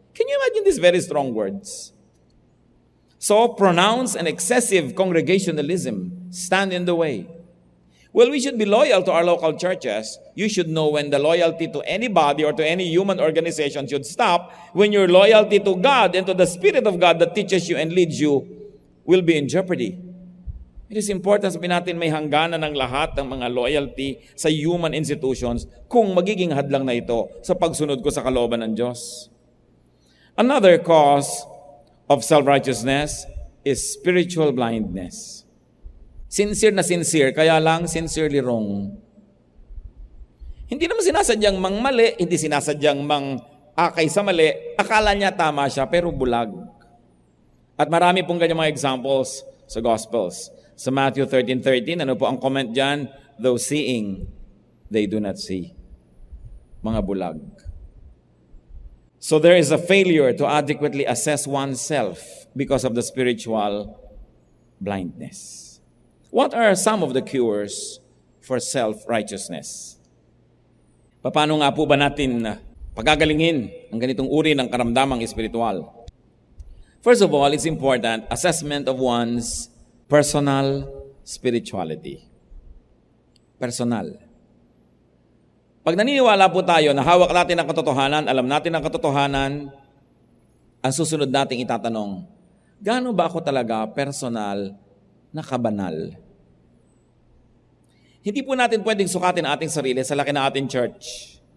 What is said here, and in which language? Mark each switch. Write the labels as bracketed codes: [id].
[en] Can you imagine these very strong words? So pronounced and excessive congregationalism stand in the way. Well, we should be loyal to our local churches. You should know when the loyalty to anybody or to any human organization should stop, when your loyalty to God and to the Spirit of God that teaches you and leads you will be in jeopardy. It is important [tl] sabihin natin may hangganan ng lahat ng mga loyalty sa human institutions kung magiging hadlang na ito sa pagsunod ko sa kalooban ng Diyos. [en] Another cause of self-righteousness is spiritual blindness. [tl] Sincere na sincere, kaya lang [en] sincerely wrong. [tl] Hindi naman sinasadyang mangmali, hindi sinasadyang mang-akay sa mali, akala niya tama siya, pero bulag. At marami pong ganyan mga examples sa Gospels. Sa Matthew 13:13, ano po ang comment dyan? [en] Though seeing, they do not see. [tl] Mga bulag. [en] So there is a failure to adequately assess oneself because of the spiritual blindness. What are some of the cures for self-righteousness? [tl] Paano nga po ba natin pagagalingin ang ganitong uri ng karamdamang espiritual? [en] First of all, it's important assessment of one's personal spirituality. Personal. [tl] Pag naniniwala po tayo na hawak natin ang katotohanan, alam natin ang katotohanan, ang susunod nating itatanong, gaano ba ako talaga personal na kabanal? Hindi po natin pwedeng sukatin ang ating sarili sa laki ng ating church.